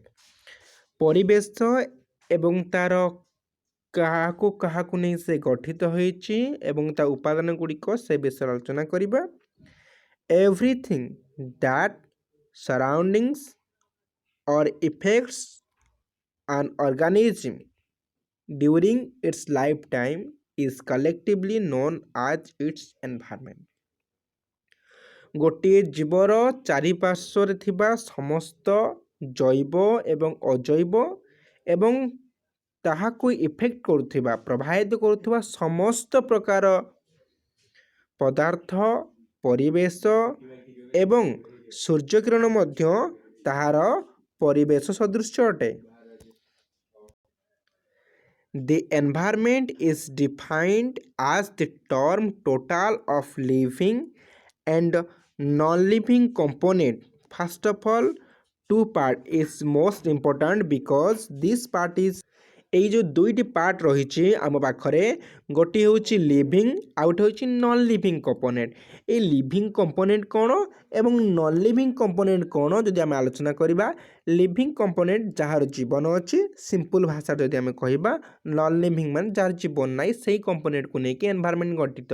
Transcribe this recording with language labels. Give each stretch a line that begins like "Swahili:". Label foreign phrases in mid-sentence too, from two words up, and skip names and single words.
Odia: ପରିବେଶ ଏବଂ ତା'ର କାହାକୁ ନେଇ ସେ ଗଠିତ ହୋଇଛି ଏବଂ ତା ଉପାଦାନ ଗୁଡ଼ିକ ସେ ବିଷୟରେ ଆଲୋଚନା କରିବା।
English: everything that surroundings or effects on organism during its lifetime is collectively known as its environment।
Odia: ଗୋଟିଏ ଜୀବର ଚାରିପାର୍ଶ୍ୱରେ ଥିବା ସମସ୍ତ ଜୈବ ଏବଂ ଅଜୈବ ଏବଂ ତାହାକୁ ଇଫେକ୍ଟ କରୁଥିବା ପ୍ରଭାବିତ କରୁଥିବା ସମସ୍ତ ପ୍ରକାର ପଦାର୍ଥ ପରିବେଶ ଏବଂ ସୂର୍ଯ୍ୟକିରଣ ମଧ୍ୟ ତାହାର ପରିବେଶ ସଦୃଶ ଅଟେ।
English: The environment is defined as the term total of living and non-living component. First of all, two part is
Odia: most important because this part is এই ଯେଉଁ ଦୁଇଟି ପାର୍ଟ ରହିଛି ଆମ ପାଖରେ, ଗୋଟିଏ ହେଉଛି ଲିଭିଂ ଆଉ ଗୋଟେ ହେଉଛି
English: non living component.
Odia: এই
English: living component
Odia: କ'ଣ ଏବଂ
English: non living component
Odia: କ'ଣ ଯଦି ଆମେ ଆଲୋଚନା କରିବା,
English: living component
Odia: ଯାହାର ଜୀବନ ଅଛି, ସିମ୍ପଲ୍ ଭାଷାରେ ଯଦି ଆମେ କହିବା,
English: non living
Odia: ମାନେ ଯାହାର ଜୀବନ ନାହିଁ ସେଇ କମ୍ପୋନେଣ୍ଟକୁ ନେଇକି ଏନଭାରମେଣ୍ଟ ଗଠିତ।